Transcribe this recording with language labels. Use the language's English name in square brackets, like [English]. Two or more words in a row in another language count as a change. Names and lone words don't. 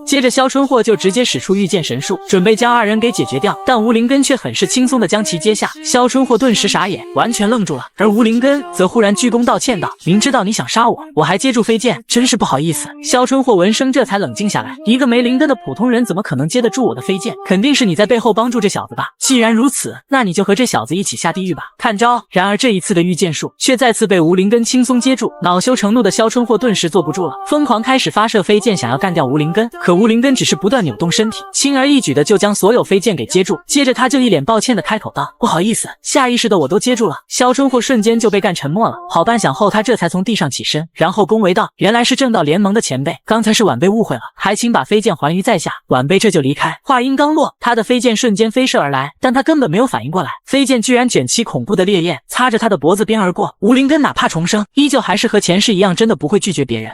[Chinese] 接着蕭春霍就直接使出御劍神術，準備將2人給解決掉，但吳靈根卻很是輕鬆地將其接下。蕭春霍頓時傻眼，完全愣住了，而吳靈根則忽然鞠躬道歉道：“明知道你想殺我，我還接住飞劍，真是不好意思。” 蕭春霍聞聲這才冷靜下來，一個沒靈根的普通人怎麼可能接得住我的飛劍？肯定是你在背後幫助這小子吧？既然如此，那你就和這小子一起下地獄吧，看招！然而這一次的御剑術卻再次被吳靈根輕鬆接住，惱羞成怒的蕭春霍頓時坐不住了，瘋狂開始發射飛劍，想要幹掉吳靈根。可吳靈根只是不斷扭動身體，輕而易舉的就將所有飞剑給接住。接着他就一臉抱歉的開口道：“不好意思，下意識的我都接住了。” 蕭春霍瞬间就被干沉默了。好半晌後，他這才從地上起身，然後恭維道：“原來是正道聯盟的前輩，剛才是晚輩誤會了，還請把飛劍還於在下。” 晚輩這就離開。話音剛落，他的飛劍瞬間飛射而來，但他根本沒有反應過來，飛劍居然捲起恐怖的烈焰，擦着他的脖子邊而過。吳靈根哪怕重生，依舊還是和前世一樣，真的不會拒絕別人。